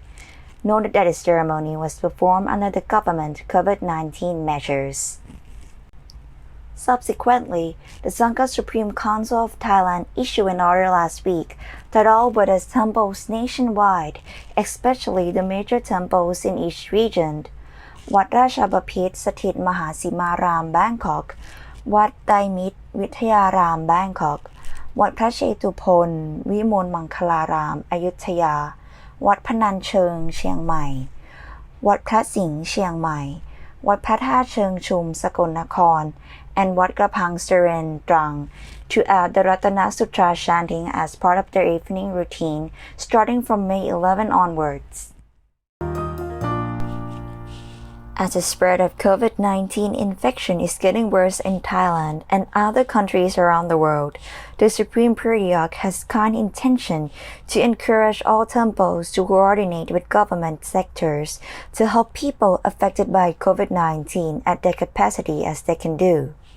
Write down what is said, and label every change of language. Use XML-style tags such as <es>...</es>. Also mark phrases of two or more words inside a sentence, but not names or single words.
<en>Noted that the ceremony was performed under the government COVID-19 measures. Subsequently, the Sangha Supreme Council of Thailand issued an order last week that all Buddhist temples nationwide, especially the major temples in each region, Wat Ratchabapit Sathit Mahasimaram Bangkok, Wat Dai Mit Vithayaram Bangkok, วัดพระเชตุพนวิมลมังคลารามอยุธยาวัดพนัญเชิงเชียงใหม่วัดพระสิงห์เชียงใหม่วัดพระธาตุเชิงชุมสกลนคร and วัดกระพังสุรินทร์ตรัง to add the Ratana Sutra chanting as part of their evening routine starting from May 11 onwards.As the spread of COVID-19 infection is getting worse in Thailand and other countries around the world, the Supreme Patriarch has kind intention to encourage all temples to coordinate with government sectors to help people affected by COVID-19 at their capacity as they can do.</en>